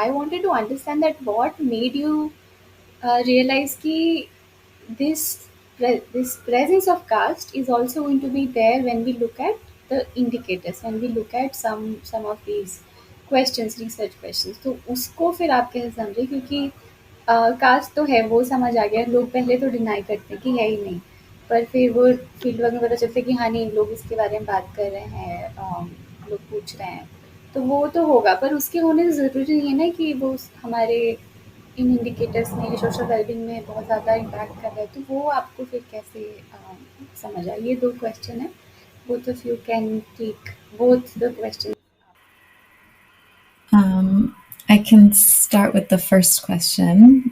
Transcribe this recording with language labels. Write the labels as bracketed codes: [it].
[en] I wanted to understand that what made you realize कि this presence of caste is also going to be there when we look at the indicators, when we look at some of these questions, research questions. [hi] तो उसको फिर आप कैसे समझे? क्योंकि cast तो है, वो समझ आ गया, लोग पहले तो डिनाई करते हैं कि है ही नहीं, पर फिर वो फील्ड वर्क में पता चलता है कि हाँ नहीं, लोग इसके बारे में बात कर रहे हैं, लोग पूछ रहे हैं, तो वो तो होगा, पर उसके होने से ज़रूरी नहीं है ना कि वो हमारे इन इंडिकेटर्स में, सोशल वेलबींग में बहुत ज़्यादा इम्पैक्ट कर रहा है। तो वो आपको फिर कैसे समझ आया? ये 2 क्वेश्चन है, [en] Both of you can take both the question. I can start with the first question.